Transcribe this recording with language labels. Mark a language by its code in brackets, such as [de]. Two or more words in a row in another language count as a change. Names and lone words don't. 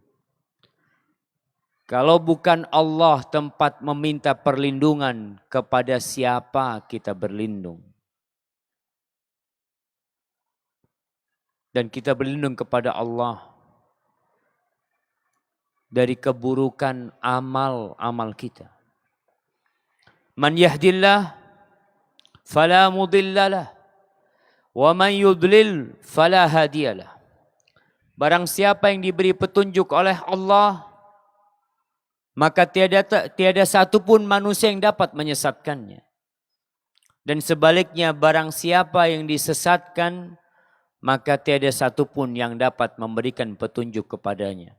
[id] Kalau bukan Allah tempat meminta perlindungan, kepada siapa kita berlindung? Dan kita berlindung kepada Allah dari keburukan amal-amal kita. [ar] من يهد الله فلا مضل له ومن يضلل فلا هادي له. [id] Barang siapa yang diberi petunjuk oleh Allah, maka tiada satu pun manusia yang dapat menyesatkannya. Dan sebaliknya barang siapa yang disesatkan, maka tiada satu pun yang dapat memberikan petunjuk kepadanya.